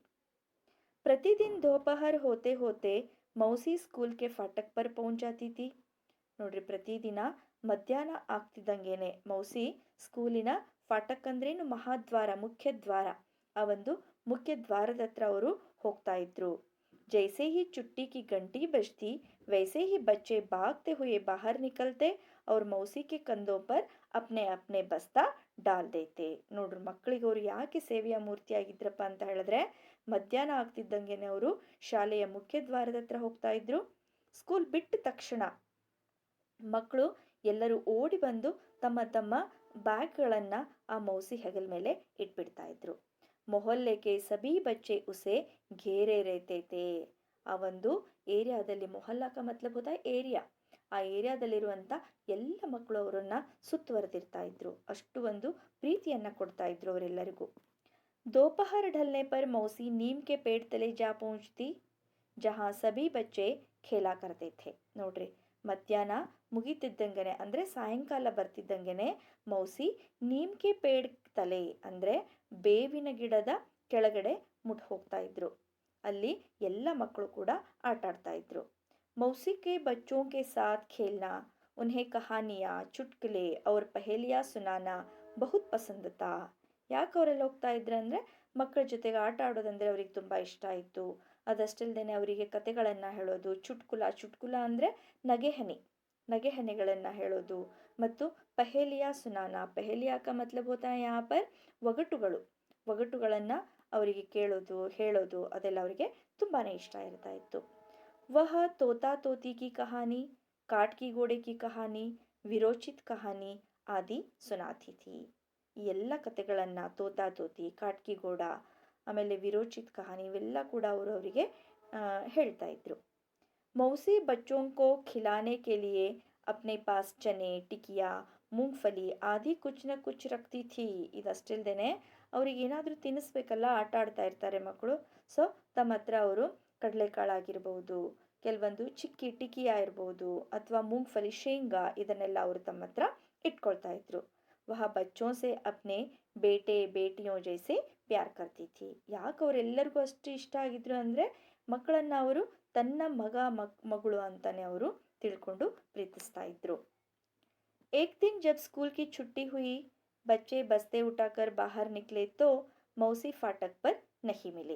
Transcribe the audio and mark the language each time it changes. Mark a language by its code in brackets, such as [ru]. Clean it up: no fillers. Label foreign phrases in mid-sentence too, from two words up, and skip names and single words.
[hi] प्रतिदिन दोपहर होते होते मौसी स्कूल के फाटक पर पहुंच जाती थी। [kn] ನೋಡ್ರಿ, ಪ್ರತಿದಿನ ಮಧ್ಯಾಹ್ನ ಆಗ್ತಿದ್ದಂಗೆನೆ ಮೌಸಿ ಸ್ಕೂಲಿನ ಫಾಟಕ್ ಅಂದ್ರೇನು, ಮಹಾದ್ವಾರ, ಮುಖ್ಯ ದ್ವಾರ, ಆ ಒಂದು ಮುಖ್ಯ ದ್ವಾರದ ಹತ್ರ ಅವರು ಹೋಗ್ತಾ ಇದ್ರು। [hi] जैसे ही चुट्टी की घंटी बजती वैसे ही बच्चे भागते हुए बाहर निकलते और मौसी के कंधों पर अपने अपने बस्ता डाल देते। [kn] ನೋಡ್ರಿ, ಮಕ್ಕಳಿಗೆ ಅವರು ಯಾಕೆ ಸೇವೆಯ ಮೂರ್ತಿ ಆಗಿದ್ರಪ್ಪ ಅಂತ ಹೇಳಿದ್ರೆ ಮಧ್ಯಾಹ್ನ ಆಗ್ತಿದ್ದಂಗೆನೆ ಅವರು ಶಾಲೆಯ ಮುಖ್ಯ ದ್ವಾರದ ಹತ್ರ ಹೋಗ್ತಾ ಇದ್ರು। ಸ್ಕೂಲ್ ಬಿಟ್ಟ ತಕ್ಷಣ ಮಕ್ಕಳು ಎಲ್ಲರೂ ಓಡಿ ಬಂದು ತಮ್ಮ ತಮ್ಮ ಬ್ಯಾಗ್ಗಳನ್ನು ಆ ಮೌಸಿ ಹೆಗಲ ಮೇಲೆ ಇಟ್ಬಿಡ್ತಾ ಇದ್ರು। [hi] मोहल्ले के सभी बच्चे उसे घेरे रहते थे। [kn] ಆ ಒಂದು ಏರಿಯಾದಲ್ಲಿ, [hi] मोहल्ला का मतलब होता एरिया, [kn] ಆ ಏರಿಯಾದಲ್ಲಿರುವಂಥ ಎಲ್ಲ ಮಕ್ಕಳು ಅವರನ್ನ ಸುತ್ತುವರೆದಿರ್ತಾ ಇದ್ರು. ಅಷ್ಟು ಒಂದು ಪ್ರೀತಿಯನ್ನು ಕೊಡ್ತಾ ಇದ್ರು ಅವರೆಲ್ಲರಿಗೂ. [hi] दोपहर ढलने पर मौसी नीम के पेड़ तले जा पहुंचती जहां सभी बच्चे खेला करते थे. [kn] ನೋಡ್ರಿ, ಮಧ್ಯಾಹ್ನ ಮುಗಿತಿದ್ದಂಗೆನೆ ಅಂದರೆ ಸಾಯಂಕಾಲ ಬರ್ತಿದ್ದಂಗೆನೆ ಮೌಸಿ [hi] नीम के पेड़ तले [kn] ಅಂದರೆ ಬೇವಿನ ಗಿಡದ ಕೆಳಗಡೆ ಮುಟ್ ಹೋಗ್ತಾ ಇದ್ರು. ಅಲ್ಲಿ ಎಲ್ಲ ಮಕ್ಕಳು ಕೂಡ ಆಟ ಆಡ್ತಾ ಇದ್ರು. [hi] मौसी के बच्चों के साथ खेलना, उन्हें कहानियाँ, चुटकुले और पहेलियाँ सुनाना बहुत पसंद था. [kn] ಯಾಕೆ ಅವರೆಲ್ಲ ಹೋಗ್ತಾ ಇದ್ರು ಅಂದರೆ ಮಕ್ಕಳ ಜೊತೆಗೆ ಆಟ ಆಡೋದಂದರೆ ಅವ್ರಿಗೆ ತುಂಬ ಇಷ್ಟ ಆಯಿತು. ಅದಷ್ಟಲ್ದೇ ಅವರಿಗೆ ಕತೆಗಳನ್ನು ಹೇಳೋದು, ಚುಟ್ಕುಲ ಅಂದರೆ ನಗೆಹನಿಗಳನ್ನು ಹೇಳೋದು, ಮತ್ತು [hi] पहेलियाँ सुनाना, पहेलियाँ का मतलब होता है यहाँ पर [kn] ಒಗಟುಗಳನ್ನು ಅವರಿಗೆ ಕೇಳೋದು, ಹೇಳೋದು, ಅದೆಲ್ಲ ಅವರಿಗೆ ತುಂಬಾ ಇಷ್ಟ ಇರ್ತಾ ಇತ್ತು. [hi] वह तोता तोती की कहानी, काट की घोड़े की कहानी, विरोचित कहानी आदि सुनाती थी. [kn] ಈ ಎಲ್ಲ ಕತೆಗಳನ್ನು ತೋತಾ ತೋತಿ, ಕಾಟ್ಕಿ ಗೋಡ, ಆಮೇಲೆ ವಿರೋಚಿತ್ ಕಹಾನಿ ಇವೆಲ್ಲ ಕೂಡ ಅವರು ಅವರಿಗೆ ಹೇಳ್ತಾ ಇದ್ರು. [hi] मौसी बच्चों को खिलाने के लिए अपने पास चने, टिकिया, मूंगफली आदि कुछ न कुछ रखती थी. [kn] ಇದಷ್ಟಲ್ದೇನೆ ಅವ್ರಿಗೆ ಏನಾದರೂ ತಿನ್ನಿಸ್ಬೇಕಲ್ಲ, ಆಟ ಆಡ್ತಾ ಇರ್ತಾರೆ ಮಕ್ಕಳು. ಸೊ ತಮ್ಮ ಹತ್ರ ಅವರು ಕಡಲೆಕಾಳಾಗಿರ್ಬೋದು, ಕೆಲವೊಂದು ಚಿಕ್ಕಿ ಟಿಕಿಯಾ ಇರ್ಬೋದು, ಅಥವಾ ಮೂಂಗ್ಫಲಿ ಶೇಂಗಾ, ಇದನ್ನೆಲ್ಲ ಅವರು ತಮ್ಮ ಹತ್ರ ಇಟ್ಕೊಳ್ತಾ ಇದ್ರು. [hi] ವಹ ಬಚ್ಚೋं से अपने बेटे बेटियों जैसे प्यार करती थी. [kn] ಯಾಕೆ ಅವರೆಲ್ಲರಿಗೂ ಅಷ್ಟು ಇಷ್ಟ ಆಗಿದ್ರು ಅಂದರೆ ಮಕ್ಕಳನ್ನು ಅವರು ತನ್ನ ಮಗಳು ಅಂತಾನೆ ಅವರು ತಿಳ್ಕೊಂಡು ಪ್ರೀತಿಸ್ತಾ ಇದ್ರು. [hi] एक दिन जब स्कूल की छुट्टी हुई, बच्चे बस्ते उठाकर बाहर निकले तो मौसी फाटक पर नहीं मिले.